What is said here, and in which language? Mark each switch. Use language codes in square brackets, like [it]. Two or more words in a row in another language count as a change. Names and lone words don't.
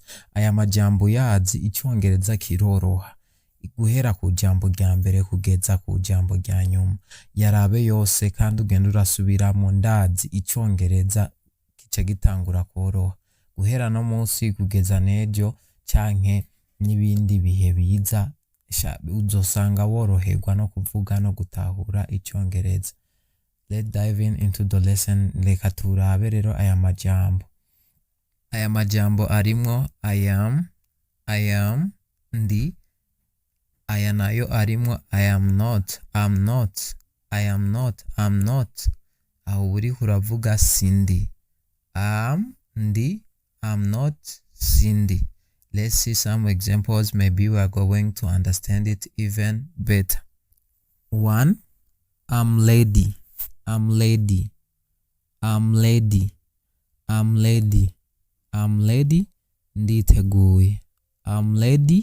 [rn] Aya majambo yazi Icongereza kiroroha guhera ku jambo rya mbere kugeza ku jambo rya nyuma, yarabe yose kandi ugenda urasubiramo ndazi Icongereza kica gitangura koroha guhera no munsi kugeza nejo canke n'ibindi bihe biza uzosanga woroherwa no kuvuga no gutahura Icongereza. [en] Let's dive into the lesson. [rn] Reka turabe rero aya majambo. Aya majambo arimwo [en] I am, [rn] ndi. Aya nayo arimwo [en] I am not, I'm not, [rn] I am not, I'm not. Aho uri uravuga sindi. Ndi, [en] I'm not, sindi. Let's see some examples. Maybe we are going to understand it even better. 1. I'm lady. I'm lady. I'm lady. I'm lady. I'm lady. Nditeguye. I'm lady.